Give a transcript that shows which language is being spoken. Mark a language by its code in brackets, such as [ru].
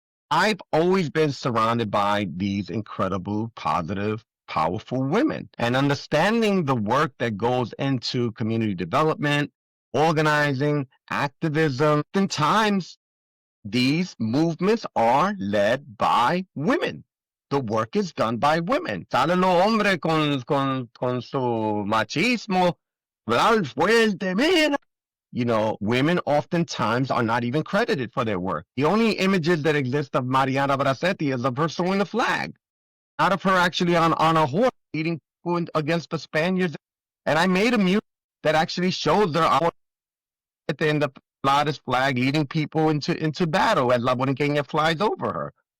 [en] I've always been surrounded by these incredible, positive, powerful women. And understanding the work that goes into community development, organizing, activism, oftentimes these movements are led by women. The work is done by women. [es] Salen los hombres con su machismo, ¿verdad? Fuerte, mira. [en] You know, women oftentimes are not even credited for their work. The only images that exist of Mariana Bracetti is of her sewing the flag, not of her actually on a horse leading against the Spaniards. And I made a music that actually shows her out in the Florida's flag leading people into battle as La Borinqueña flies over her.